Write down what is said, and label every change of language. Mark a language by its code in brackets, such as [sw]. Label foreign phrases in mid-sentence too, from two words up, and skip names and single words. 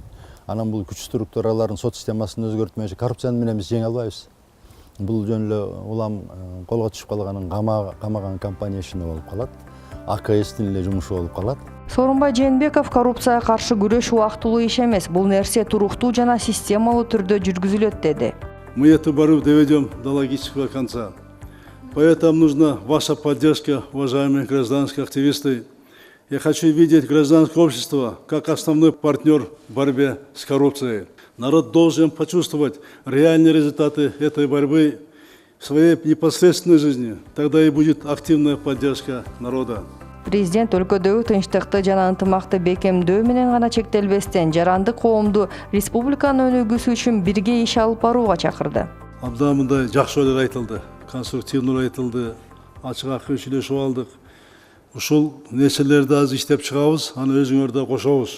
[ky] Анан бул күч структураларын, сот системасын өзгөртмөйүнчө коррупцияны менен биз жеңе албайбыз. Бул жөн эле улам колго түшүп калганын камаган компания ишине болуп калат. АКСтин эле жумушу болуп калат. Сооронбай Жээнбеков коррупцияга каршы күрөш убактылуу иш эмес, бул нерсе туруктуу жана системалуу түрдө жүргүзүлөт деди. [ru] Мы эту борьбу доведем до логического конца. Поэтому нужна ваша поддержка, уважаемые гражданские активисты. Я хочу видеть гражданское общество как основной партнер в борьбе с коррупцией. Народ должен почувствовать реальные результаты этой борьбы в своей непосредственной жизни. Тогда и будет активная поддержка народа. [ky] Президент өлкөдөгү тынчтыкты жана ынтымакты бекемдөө менен гана чектелбестен жарандык коомду республиканын өнүгүүсү үчүн бирге иш алып барууга чакырды. Абдан мындай жакшы ойлор айтылды, конструктивдүү айтылды, ачык акыл сүйлөшүп алдык. Ушул нерселерди азыр иштеп чыгабыз, аны өзүңөр да кошобуз.